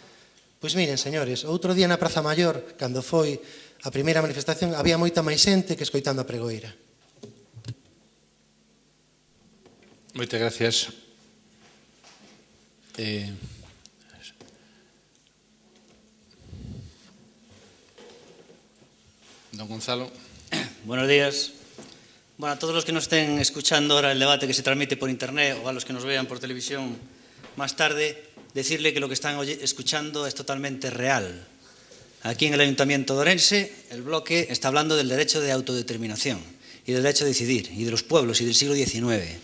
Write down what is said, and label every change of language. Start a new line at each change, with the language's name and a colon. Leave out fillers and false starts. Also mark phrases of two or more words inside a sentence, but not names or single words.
Galician: Pois miren, señores, outro día na Praza Maior, cando foi a primeira manifestación había moita máis xente que escoitando a pregoeira. Moitas gracias. Don Gonzalo.
Spanish: Buenos días. Bueno, a todos los que nos estén escuchando ahora el debate que se transmite por internet o a los que nos vean por televisión más tarde, decirle que lo que están escuchando es totalmente real. Aquí en el Ayuntamiento de Ourense, el bloque está hablando del derecho de autodeterminación y del derecho a decidir y de los pueblos y del siglo XIX.